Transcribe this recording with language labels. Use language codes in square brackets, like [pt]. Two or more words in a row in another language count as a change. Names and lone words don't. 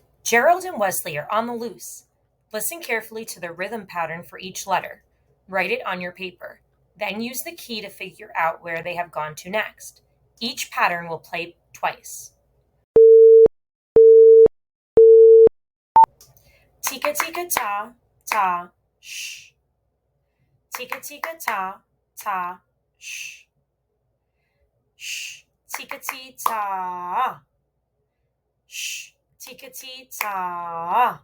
[en] Gerald and Wesley are on the loose. Listen carefully to the rhythm pattern for each letter. Write it on your paper. Then use the key to figure out where they have gone to next. Each pattern will play twice. Tika tika ta, ta, shh. Tika tika ta, ta, shh. Shh, tika ti ta. Shh, tika ti ta.